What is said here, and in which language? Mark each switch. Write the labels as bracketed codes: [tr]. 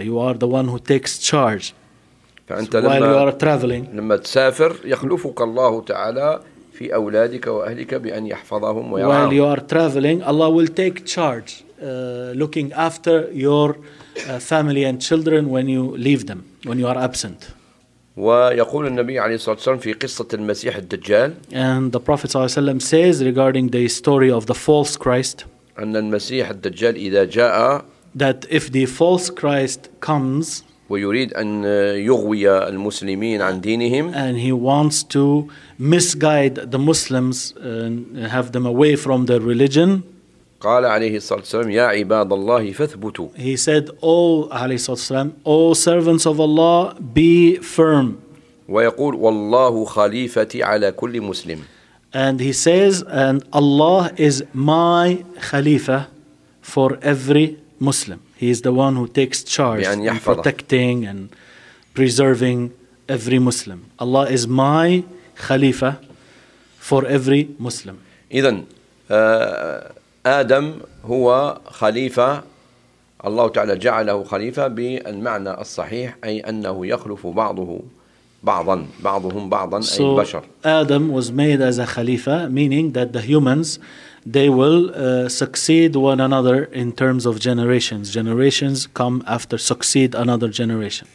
[en] You are the one who takes charge. [ar] فأنت [en] so while you are traveling, [ar] لما تسافر يخلفك الله تعالى في أولادك وأهلك بأن يحفظهم ويرعاهم. [en] While you are traveling, Allah will take charge, looking after your family and children when you leave them, when you are absent. [ar] ويقول النبي عليه الصلاة والسلام في قصة المسيح الدجال. [en] And the Prophet [ar] صلى الله عليه وسلم [en] says regarding the story of the false Christ. [ar] أن المسيح الدجال إذا جاء. [en] That if the false Christ comes. [ar] ويريد أن يغوي المسلمين عن دينهم. [en] And he wants to misguide the Muslims and have them away from their religion. [ar] قال عليه الصلاة والسلام يا عباد الله فاثبتوا. [en] He said, oh, [ar] عليه الصلاة والسلام, [en] oh, servants of Allah, be firm. [ar] ويقول والله خليفتي على كل مسلم. [en] And he says, and Allah is my خليفة for every Muslim. He is the one who takes charge in protecting and preserving every Muslim. Allah is my خليفة for every Muslim. [ar] إذن آدم هو خليفة, الله تعالى جعله خليفة بالمعنى الصحيح, أي أنه يخلف بعضه بعضا, بعضهم بعضا, أي البشر. [en] Adam was made as a خليفة, meaning that the humans they will succeed one another in terms of generations. Generations come after succeed another generation.